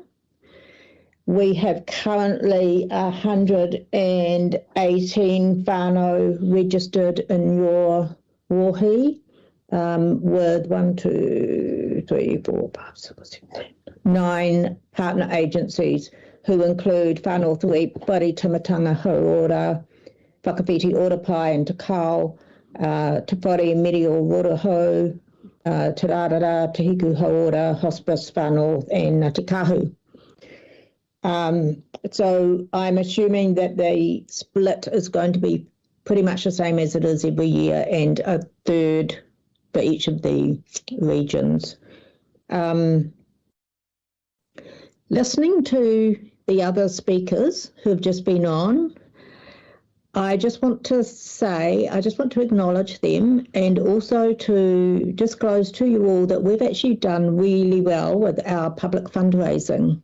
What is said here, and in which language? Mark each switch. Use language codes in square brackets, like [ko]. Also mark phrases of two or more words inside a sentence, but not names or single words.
[en] We have currently 118 whānau registered in your wāhi, with 9 partner agencies who include Whānau Tui, Whare Timatanga Hauora, Whakawhiti Oropai and Te Kao, Te Whare Medial Rotohau, Te Rarara, Te Hiku Hauora, Hospice Whānau and Te Kahu. So I'm assuming that the split is going to be pretty much the same as it is every year, and a third for each of the regions. Listening to the other speakers who have just been on, I just want to acknowledge them and also to disclose to you all that we've actually done really well with our public fundraising.